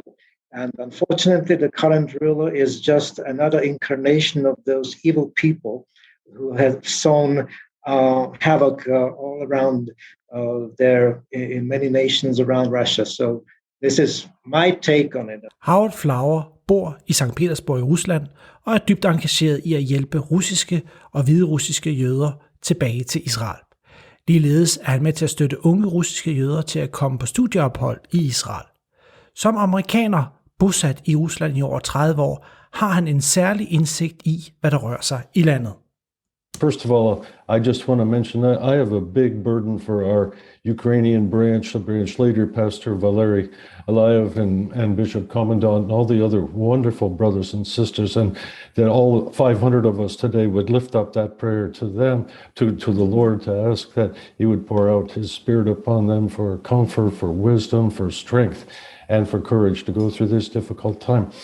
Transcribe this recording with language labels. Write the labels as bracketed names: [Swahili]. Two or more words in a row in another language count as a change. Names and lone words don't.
[English] And unfortunately, the current ruler is just another incarnation of those evil people who have sown havoc all around in many nations around Russia. So this is my take on it. [Danish] Howard Flower bor i St. Petersborg i Rusland og er dybt engageret i at hjælpe russiske og hviderussiske jøder tilbage til Israel. Ligeledes er han med til at støtte unge russiske jøder til at komme på studieophold i Israel. Som amerikaner bosat i Rusland i over 30 år, har han en særlig indsigt i, hvad der rører sig i landet. [English] First of all, I just want to mention that I have a big burden for our Ukrainian branch, the branch leader, Pastor Valery Alayev, and Bishop Commandant, and all the other wonderful brothers and sisters, and that all 500 of us today would lift up that prayer to them, to the Lord, to ask that He would pour out His Spirit upon them for comfort, for wisdom, for strength, and for courage to go through this difficult time.